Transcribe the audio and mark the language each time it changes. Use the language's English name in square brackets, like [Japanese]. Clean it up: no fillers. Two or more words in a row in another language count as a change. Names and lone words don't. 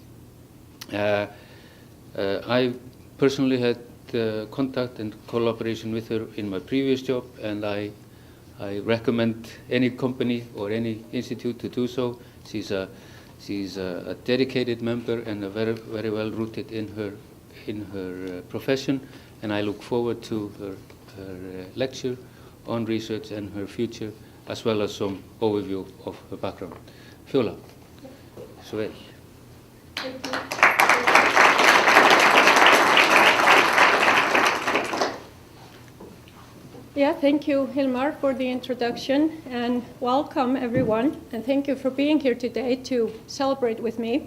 [English] I personally had contact and collaboration with her in my previous job, and I recommend any company or any institute to do so. She's a dedicated member and a very well rooted in her profession, and I look forward to her lecture on research and her future, as well as some overview of her background. [Icelandic] Fjóla, svo vel. [English] Thank you. Yeah, thank you, Hilmar, for the introduction, and welcome everyone, and thank you for being here today to celebrate with me.